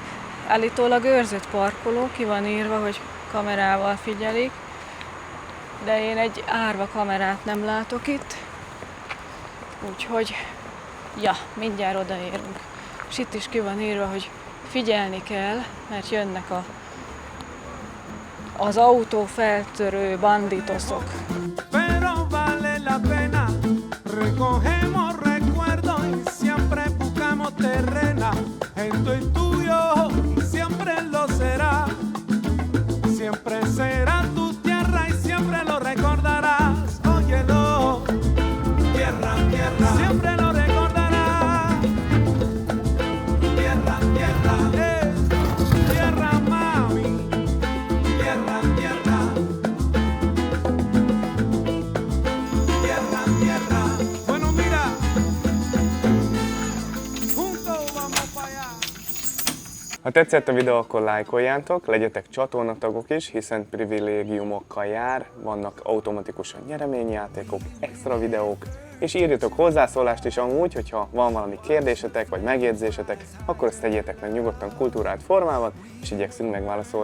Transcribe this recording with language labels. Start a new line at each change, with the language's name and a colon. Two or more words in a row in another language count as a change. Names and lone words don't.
Hungarian: Állítólag őrzött parkoló, ki van írva, hogy kamerával figyelik, de én egy árva kamerát nem látok itt, úgyhogy, ja, mindjárt odaérünk. És itt is ki van írva, hogy figyelni kell, mert jönnek az autófeltörő banditosok.
Spanish: Pero vale la pena, recogemos recuerdos y siempre buscamos terrena. Esto es tuyo y siempre lo será. Siempre será tu tierra y siempre lo recordarás. Óyelo, tierra, tierra, siempre lo recordarás. Tierra, tierra, tierra, mami. Tierra, tierra. Tierra, tierra. Bueno, mira, juntos vamos para allá.
Hungarian: Ha tetszett a videó, akkor lájkoljátok, legyetek csatornatagok is, hiszen privilégiumokkal jár, vannak automatikusan nyereményjátékok, extra videók, és írjatok hozzászólást is amúgy, hogyha van valami kérdésetek vagy megjegyzésetek, akkor ezt tegyétek meg nyugodtan kultúrált formában, és igyekszünk megválaszolni.